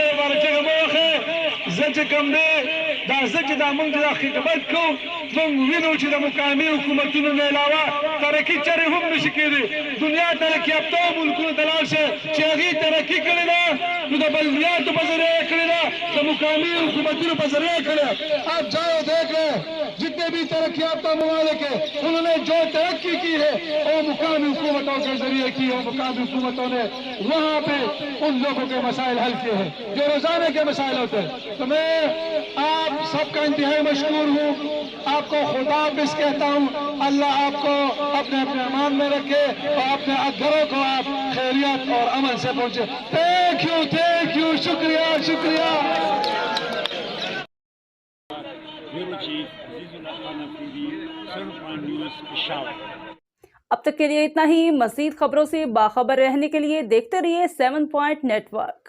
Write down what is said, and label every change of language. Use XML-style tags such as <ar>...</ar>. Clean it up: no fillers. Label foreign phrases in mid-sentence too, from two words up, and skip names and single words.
<ps>آئندہ بارچہ موخ ہے زچ کم دے دا ځکه دا موږ دا خدمت کوو موږ وینو چې د مقامي حکومتونو نه علاوه ترقي چارې هم نشي کېدی دنیا ترقي یافته ملکونو ته لاړ شئ چې هغې ترقي کړې ده نو د بلدیاتو په ذریعه یې کړې ده د مقامي حکومتونو په ذریعه کړې</ps> <ur>آپ جاؤ دیکھ رہے ہیں جتنے بھی ترقی یافتہ ممالک ہیں انہوں نے جو ترقی کی ہے وہ مقامی حکومتوں کے ذریعے کی ہے مقامی حکومتوں نے وہاں پہ ان لوگوں کے مسائل حل کیے ہیں جو روزانہ کے مسائل ہوتے ہیں تو میں آپ سب کا انتہائی مشکور ہوں آپ کو خدا حافظ کہتا ہوں اللہ آپ کو اپنے اپنے امان میں رکھے اور اپنے گھروں کو آپ خیریت اور امن سے پہنچے</ur> <en>thank you</en> <ur>شکریہ شکریہ بیورو چیف عزیز اللہ خان افریدی 7 نیوز پشاور. اب تک کے لیے اتنا ہی. مزید خبروں سے باخبر رہنے کے لیے دیکھتے رہیے 7 پوائنٹ نیٹ ورک.</ur>